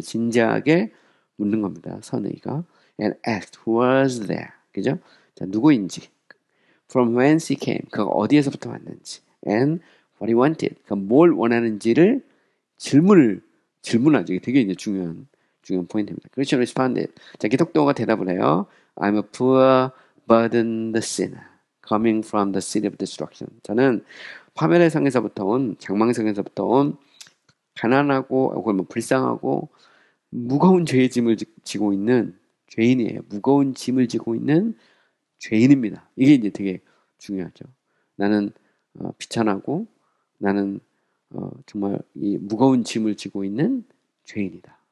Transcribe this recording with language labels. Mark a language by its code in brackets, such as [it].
[ko] 진지하게 묻는 겁니다. 선의가. [en] And asked who was there. [ko] 그죠? 자, 누구인지. [en] From whence he came. [ko] 그가 어디에서부터 왔는지. [en] And what he wanted. [ko] 그가 뭘 원하는지를 질문하죠. 이게 되게 이제 중요한 포인트입니다. [en] Christian responded. [ko] 자, 기독교가 대답을 해요. [en] I'm a poor, burdened sinner. Coming from the city of destruction. [ko] 저는 파멸의 성에서부터 온, 장망성에서부터 온 가난하고 혹은 뭐 불쌍하고 무거운 죄의 짐을 지고 있는 죄인이에요. 무거운 짐을 지고 있는 죄인입니다. 이게 이제 되게 중요하죠. 나는 비천하고 나는 정말 이 무거운 짐을 지고 있는 죄인이다.